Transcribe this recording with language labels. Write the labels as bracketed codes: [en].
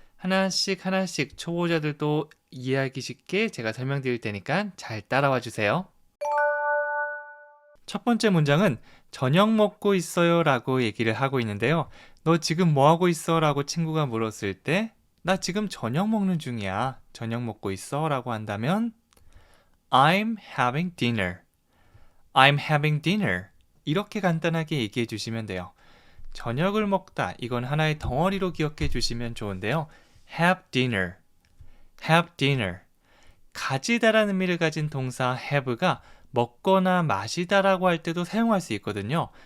[ko] 하나씩 초보자들도 이해하기 쉽게 제가 설명드릴 테니까 잘 따라와 주세요. 첫 번째 문장은 저녁 먹고 있어요 라고 얘기를 하고 있는데요. 너 지금 뭐 하고 있어? 라고 친구가 물었을 때 나 지금 저녁 먹는 중이야. 저녁 먹고 있어? 라고 한다면 [en] I'm having dinner. I'm having dinner. [ko] 이렇게 간단하게 얘기해 주시면 돼요. 저녁을 먹다. 이건 하나의 덩어리로 기억해 주시면 좋은데요. [en] Have dinner. Have dinner. [ko] 가지다라는 의미를 가진 동사 have가 먹거나 마시다라고 할 때도 사용할 수 있거든요.